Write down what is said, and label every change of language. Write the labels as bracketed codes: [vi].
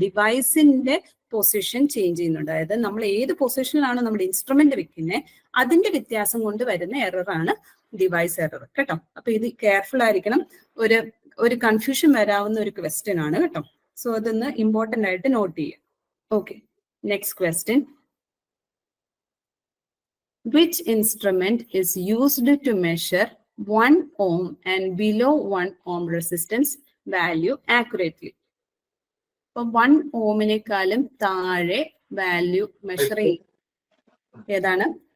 [ml] ഡിവൈസിന്റെ position change ചെയ്യുന്നുണ്ട്. അതായത് നമ്മൾ ഏത് പൊസിഷനിലാണ് നമ്മുടെ ഇൻസ്ട്രുമെന്റ് വെക്കുന്നത് അതിന്റെ വ്യത്യാസം കൊണ്ട് വരുന്ന എററാണ് ഡിവൈസ് എറർ കേട്ടോ. അപ്പൊ ഇത് കെയർഫുൾ ആയിരിക്കണം. ഒരു കൺഫ്യൂഷൻ വരാവുന്ന ഒരു ക്വസ്റ്റ്യൻ ആണ് കേട്ടോ. സോ അതൊന്ന് ഇമ്പോർട്ടന്റ് ആയിട്ട് നോട്ട് ചെയ്യാം. [en] Okay, next question. Which instrument is used to measure 1 ohm and below 1 ohm resistance value accurately? [ml] ഇപ്പൊ 1 ഓമിനേക്കാളും താഴെ വാല്യൂ മെഷർ ചെയ്യും ഏതാണ്?